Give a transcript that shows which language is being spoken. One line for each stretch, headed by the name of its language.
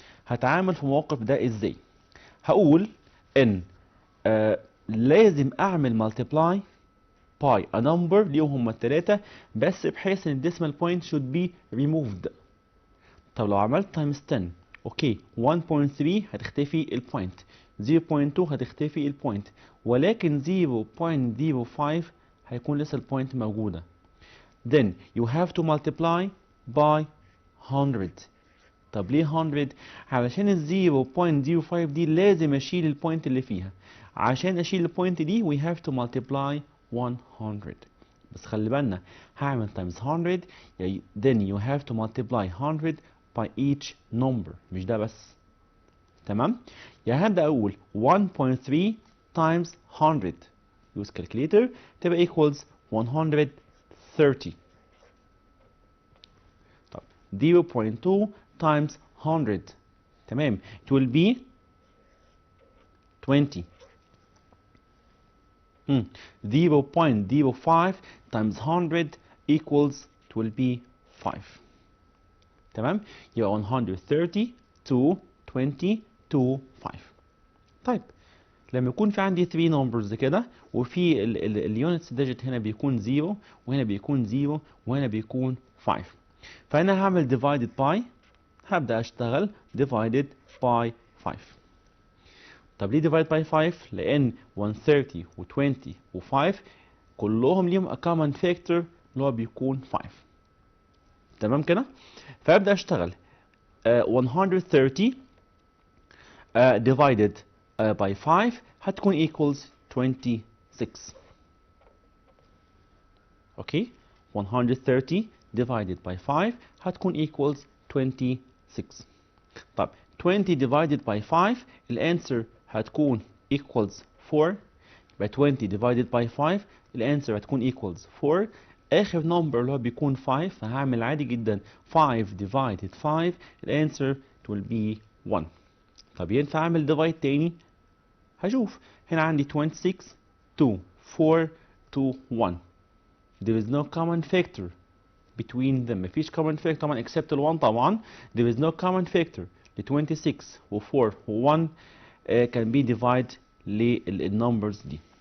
Arabic: هتعامل في الموقف ده ازاي؟ هقول ان لازم اعمل multiply by a number ليهم هما التلاتة، بس بحيث ان الديسمال point
English: should be removed.
Arabic: طب لو عملت تايمز 10 اوكي 1.3 هتختفي البوينت، 0.2 هتختفي البوينت، ولكن 0.05 هيكون لسه البوينت موجودة.
English: then you have to multiply by 100.
Arabic: طب ليه 100؟ علشان ال 0.05 دي لازم اشيل البوينت اللي فيها. عشان اشيل البوينت دي
English: we have to multiply 100.
Arabic: بس خلي بالنا هعمل
English: times 100 then you have to multiply 100 by each number،
Arabic: مش ده بس. تمام؟ يعني هبدأ أقول 1.3 times 100 use calculator تبقى equals 130.
English: طب 0.2 times 100 تمام it will be 20. 0.05 times 100 equals it will be 5.
Arabic: تمام؟ يبقى 130 to 20 to 5. طيب لما يكون في عندي 3 numbers كده، وفي اليونتس ديجيت هنا بيكون 0 وهنا بيكون 0 وهنا بيكون 5، فأنا هعمل divided by، هبدأ أشتغل divided by 5. طب ليه divided by 5؟ لأن 130 و20 و5 كلهم ليهم a common factor اللي هو بيكون 5. تمام كده؟ فأبدأ أشتغل 130 divided by 5 هتكون equals 26.
English: Okay 130 divided by 5 هتكون equals 26.
Arabic: طب 20 divided by 5 الانسر هتكون equals 4. يبقى 20 divided by 5 الانسر هتكون equals 4. اخر نمبر اللي هو بيكون 5 فهعمل عادي جدا 5 divided 5 الانسر will be 1. طب ينفع اعمل ديفايد تاني؟ هشوف هنا عندي 26 2 4 2 1.
English: there is no common factor between them.
Arabic: مفيش common factor طبعا
English: except ال 1
Arabic: طبعا.
English: there is no common factor ل 26 و 4 و 1 can be divided للنمبرز دي.